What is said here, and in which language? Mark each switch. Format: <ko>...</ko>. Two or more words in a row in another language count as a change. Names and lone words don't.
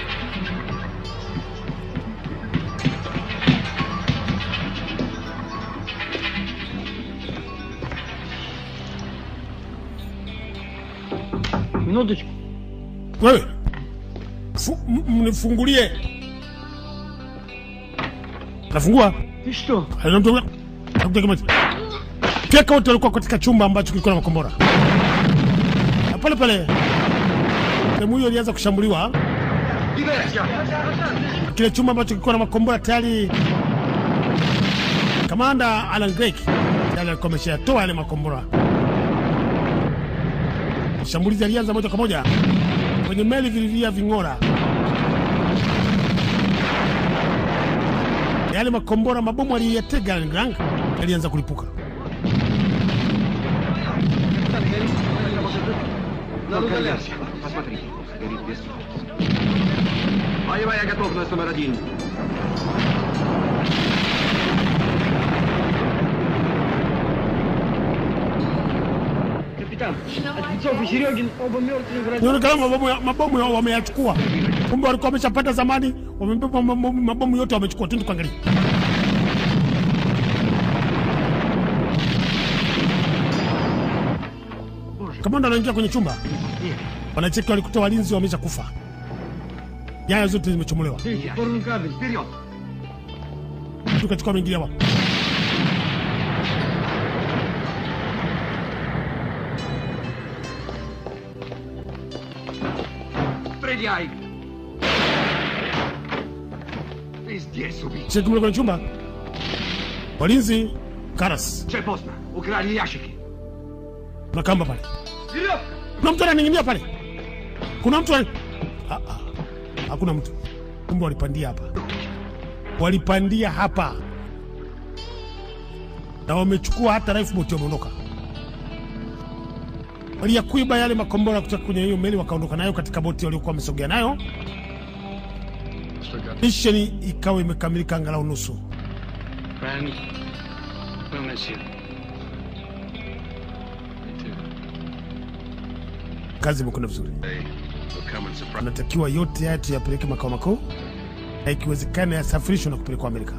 <ru>Minutочку.</ru> <sw>Wewe mnifungulie. Nafungua.</sw> <ru>Ты что?</ru> <sw>Peka wote walikuwa katika chumba ambacho kilikuwa na makombora. Na pale pale sehemu hiyo ilianza kushambuliwa Kile chumba ambacho kilikuwa na makombora tayari Kamanda Alan Drake tayari alikuwa ameshatoa yale makombora. Shambulizi alianza moja kwa moja kwenye meli vilivia ving'ora. Yale makombora mabomu aliyatega Alan Drake yalianza kulipuka.</sw> <ru>Боевая готовность номер 1. Капитан, Одинцов и Серегин оба мертвые вроде.</ru> <sw>Ndio kama mabomu yao wameyachukua. Kumbe walikuwa wameshapata zamani, wamebeba mabomu yote wamechukua. Twende tukaangalie. Kamanda anaingia kwenye chumba. Wanacheki walikuta walinzi wameshakufa. Nyaya zote zimechomolewa.</sw> <ru>Вперед!</ru> <sw>Tukachukua mwingine wapo.</sw> <ru>Стреляй! Ты здесь убить!</ru> <sw>Cheki mle kwenye chumba. Walinzi Karas.</sw> <ru>Все поздно. Украли ящики.</ru> <sw>Kuna kamba pale.</sw> <ru>Вперед!</ru> <sw>Kuna mtu ananing'inia pale. Kuna mtu hakuna mtu. Kumbe walipandia hapa. Walipandia hapa. Na wamechukua hata lifeboat wameondoka. Waliyakuiba yale makombora kutoka kwenye hiyo meli wakaondoka nayo katika boti waliokuwa wamesogea nayo. Mission ikawa imekamilika angalau nusu.</sw> <en>Friend, we'll miss you.</en> <sw>Kazi imekwenda vizuri. Anatakiwa yote haya tuyapeleke makao makuu na ikiwezekana yasafirishwe na kupelekwa Amerika.</sw>